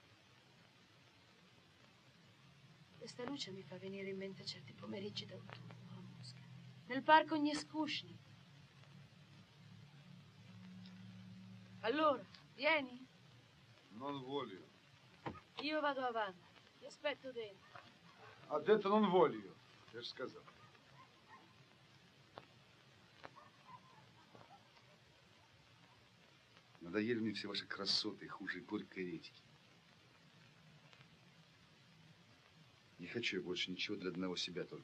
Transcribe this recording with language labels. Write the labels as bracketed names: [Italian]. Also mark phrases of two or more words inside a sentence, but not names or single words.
[Italian] Questa luce mi fa venire in mente certi pomeriggi d'autunno a Mosca, nel parco Gneskushny. Allora, vieni? Non voglio. Io vado avanti, ti aspetto dentro. Ha detto non voglio. [Russian] Я же сказал. Надоели мне все ваши красоты, хуже горькой редьки. Не хочу я больше ничего для одного себя только.